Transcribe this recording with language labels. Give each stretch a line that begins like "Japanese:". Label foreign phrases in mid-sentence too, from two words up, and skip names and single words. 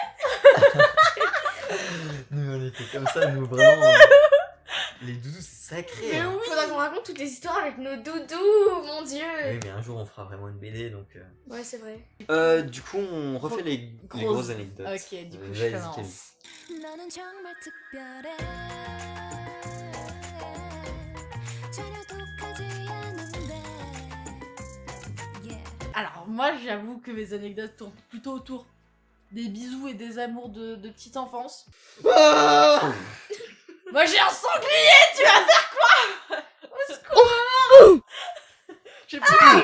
French: Nous, on était comme ça, nous, vraiment. Les doudous, c'est sacré. Mais hein. oui. Faudra qu'on raconte toutes les histoires avec nos doudous, mon dieu. Oui, mais un jour, on fera vraiment une BD, donc... Ouais, c'est vrai. Du coup, on refait les grosses anecdotes. Ok, du coup, je Vas-y, commence. Camille.
Korean: 너는 정말 특별해 전혀 독하지 않은데 yeah.
French: Alors, moi, j'avoue que mes anecdotes tournent plutôt autour des bisous et des amours de petite enfance. Moi, j'ai un sanglier, tu vas faire quoi? Au secours. J'ai plus